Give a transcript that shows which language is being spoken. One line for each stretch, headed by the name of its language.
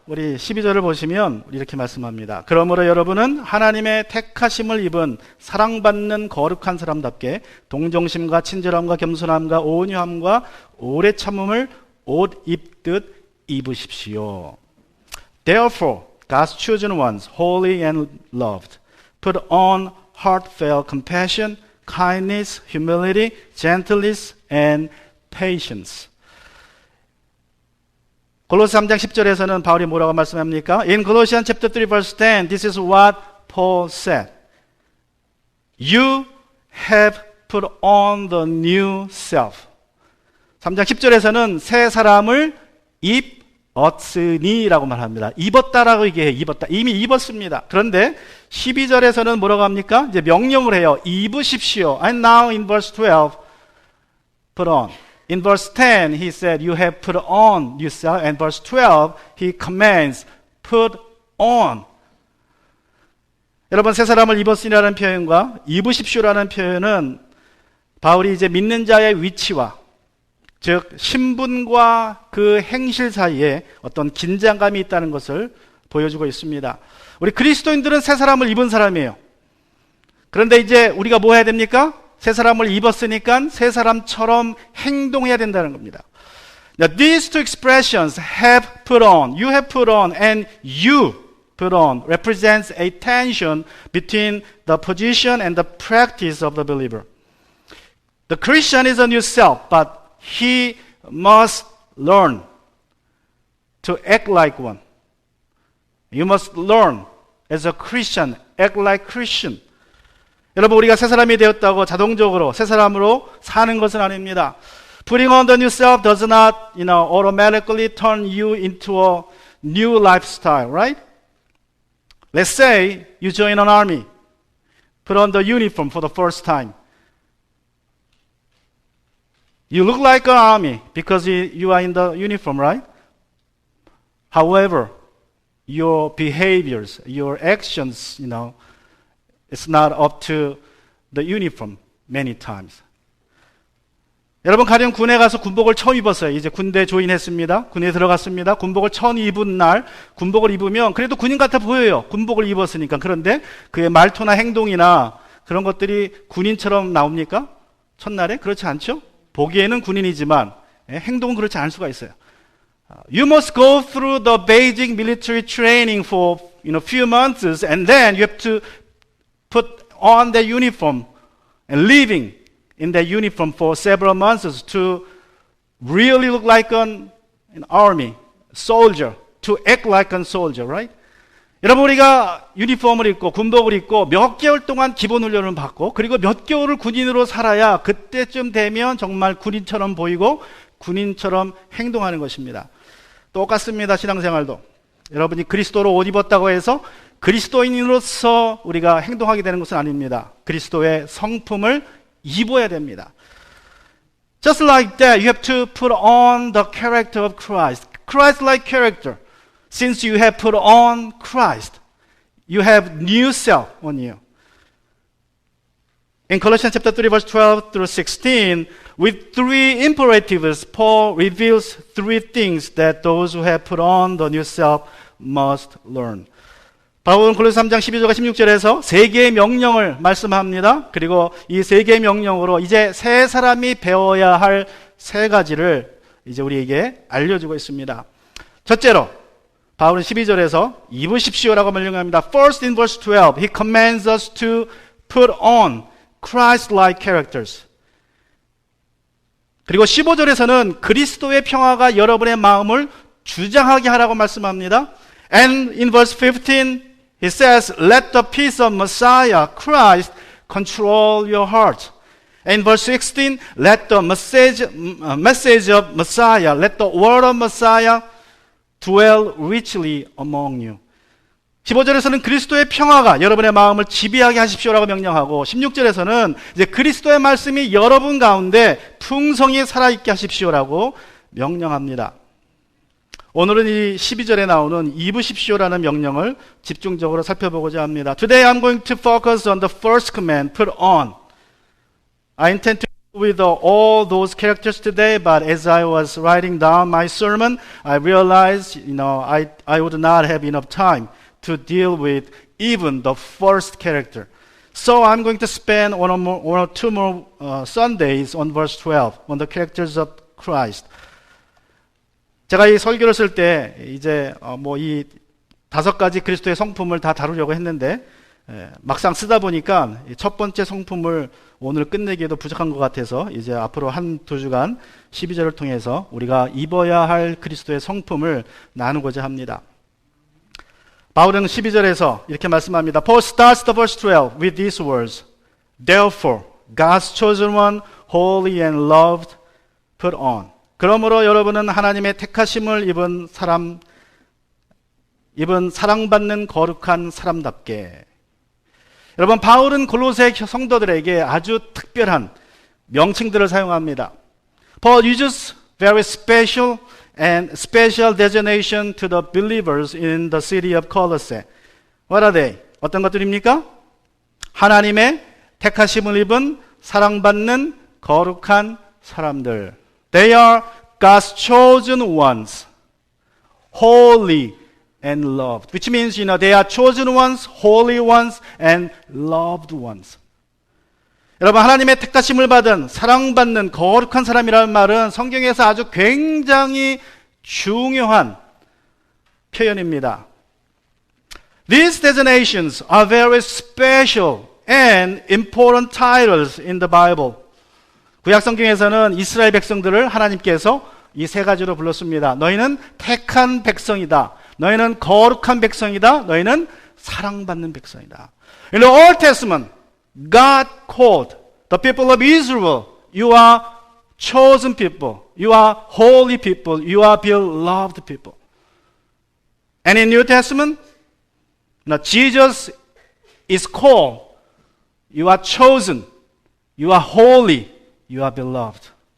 Korean: 우리 12절을 보시면 이렇게 말씀합니다. 그러므로 여러분은 하나님의 택하심을 입은 사랑받는 거룩한 사람답게 동정심과 친절함과 겸손함과 온유함과 오래 참음을 옷 입듯 입으십시오.
English: Therefore, God's chosen ones, holy and loved, put on heartfelt compassion, kindness, humility, gentleness, and patience.
Korean: 골로새 3장 10절에서는 바울이 뭐라고 말씀합니까?
English: In Colossians chapter 3 verse 10, this is what Paul said. You have put on the new self.
Korean: 3장 10절에서는 새 사람을 입었으니라고 말합니다. 입었다라고 얘기해요. 입었다. 이미 입었습니다. 그런데 12절에서는 뭐라고 합니까? 이제 명령을 해요. 입으십시오.
English: And now in verse 12, put on. In verse 10, he said, you have put on yourself. And verse 12, he commands, put on.
Korean: 여러분, 새 사람을 입었으니라는 표현과 입으십시오라는 표현은 바울이 이제 믿는 자의 위치와 즉 신분과 그 행실 사이에 어떤 긴장감이 있다는 것을 보여주고 있습니다. 우리 그리스도인들은 새 사람을 입은 사람이에요. 그런데 이제 우리가 뭐 해야 됩니까? 새 사람을 입었으니까 새 사람처럼 행동해야 된다는 겁니다.
English: Now, these two expressions have put on, you have put on, and you put on represents a tension between the position and the practice of the believer. The Christian is a new self, but he must learn to act like one. You must learn as a Christian, act like Christian.
Korean: 여러분, 우리가 새 사람이 되었다고 자동적으로 새 사람으로 사는 것은 아닙니다.
English: Putting on the new self does not, automatically turn you into a new lifestyle, right? Let's say you join an army, put on the uniform for the first time. You look like an army because you are in the uniform, right? However, your behaviors, your actions, it's not up to the uniform many times.
Korean: 여러분, 가령 군에 가서 군복을 처음 입었어요. 이제 군대 조인했습니다. 군에 들어갔습니다. 군복을 처음 입은 날 군복을 입으면 그래도 군인 같아 보여요. 군복을 입었으니까. 그런데 그의 말투나 행동이나 그런 것들이 군인처럼 나옵니까? 첫날에? 그렇지 않죠? 보기에는 군인이지만 행동은 그렇지 않을 수가 있어요.
English: You must go through the basic military training for few months, and then you have to put on the uniform and living in that uniform for several months to really look like an army soldier, to act like a soldier, right?
Korean: 여러분, 우리가 유니폼을 입고 군복을 입고 몇 개월 동안 기본 훈련을 받고 그리고 몇 개월을 군인으로 살아야 그때쯤 되면 정말 군인처럼 보이고 군인처럼 행동하는 것입니다. 똑같습니다. 신앙생활도. 여러분이 그리스도로 옷 입었다고 해서 그리스도인으로서 우리가 행동하게 되는 것은 아닙니다. 그리스도의 성품을 입어야 됩니다.
English: Just like that, you have to put on the character of Christ. Christ-like character. Since you have put on Christ, you have new self on you. In Colossians chapter 3, verse 12 through 16, with three imperatives, Paul reveals three things that those who have put on the new self must learn.
Korean: 바울은 골로새 3장 12절과 16절에서 세 개의 명령을 말씀합니다. 그리고 이 세 개의 명령으로 이제 새 사람이 배워야 할 세 가지를 이제 우리에게 알려주고 있습니다. 첫째로 바울은 12절에서 입으십시오라고 명령합니다.
English: First in verse 12, he commands us to put on Christ-like characters.
Korean: 그리고 15절에서는 그리스도의 평화가 여러분의 마음을 주장하게 하라고 말씀합니다.
English: And in verse 15, he says, let the peace of Messiah, Christ, control your heart. And in verse 16, let the message of Messiah, let the word of Messiah dwell richly among you.
Korean: 15절에서는 그리스도의 평화가 여러분의 마음을 지배하게 하십시오라고 명령하고 16절에서는 이제 그리스도의 말씀이 여러분 가운데 풍성히 살아있게 하십시오라고 명령합니다. 오늘은 이 12절에 나오는 입으십시오라는 명령을 집중적으로 살펴보고자 합니다.
English: Today I'm going to focus on the first command, put on. I intend to with all those characters today, but as I was writing down my sermon, I realized, I would not have enough time to deal with even the first character. So I'm going to spend one or two more Sundays on verse 12, on the characters of Christ.
Korean: 제가 이 설교를 쓸 때 이제 이 5가지 그리스도의 성품을 다 다루려고 했는데 막상 쓰다 보니까 첫 번째 성품을 오늘 끝내기에도 부족한 것 같아서 이제 앞으로 한 두 주간 12절을 통해서 우리가 입어야 할 그리스도의 성품을 나누고자 합니다. 바울은 12절에서 이렇게 말씀합니다.
English: Paul starts the verse 12 with these words. Therefore, God's chosen one, holy and loved, put on.
Korean: 그러므로 여러분은 하나님의 택하심을 입은 사랑받는 거룩한 사람답게. 여러분, 바울은 골로새 성도들에게 아주 특별한 명칭들을 사용합니다.
English: Paul uses very special designation to the believers in the city of Colossae. What are they?
Korean: 어떤 것들입니까? 하나님의 택하심을 입은 사랑받는 거룩한 사람들.
English: They are God's chosen ones, holy and loved. Which means, they are chosen ones, holy ones, and loved ones.
Korean: 여러분, 하나님의 택하심을 받은, 사랑받는 거룩한 사람이라는 말은 성경에서 아주 굉장히 중요한 표현입니다.
English: These designations are very special and important titles in the Bible.
Korean: 구약 성경에서는 이스라엘 백성들을 하나님께서 이 세 가지로 불렀습니다. 너희는 택한 백성이다. 너희는 거룩한 백성이다. 너희는 사랑받는 백성이다.
English: In the Old Testament, God called the people of Israel, you are chosen people, you are holy people, you are beloved people. And in New Testament, Jesus is called, you are chosen, you are holy, you are beloved.